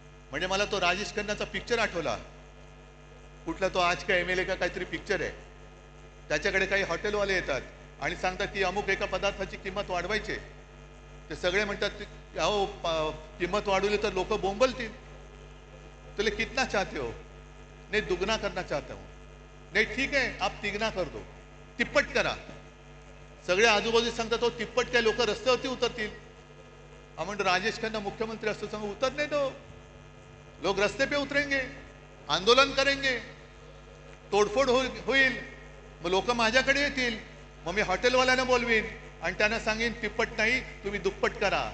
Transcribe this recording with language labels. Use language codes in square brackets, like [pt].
[mr] म्हणजे मला तो राजेश खन्नाचा पिक्चर आठवला. कुठला तो आज का एमएलए का काहीतरी पिक्चर आहे. त्याच्याकडे काही हॉटेलवाले येतात आणि सांगतात की अमुक एका पदार्थाची किंमत वाढवायची. ते सगळे म्हणतात अहो किंमत वाढवली तर लोक बोंबलतील. [hi] तुले कितना चाहते हो? नहीं दुगना करना चाहता हूं. नहीं ठीक है आप तिगना कर दो, [mr] तिप्पट करा. सगळे आजूबाजू सांगतात हो तिप्पट काय लोक रस्त्यावरती उतरतील. म्हणजे राजेश खन्ना मुख्यमंत्री असतो सांगू उतर नाही तो. [hi] लोग रस्ते पे उतरेंगे, आंदोलन करेंगे, [mr] तोडफोड होईल. मग लोक माझ्याकडे येतील. मग मी हॉटेलवाल्यांना बोलवीन आणि त्यांना सांगेन तिप्पट नाही तुम्ही दुप्पट करा.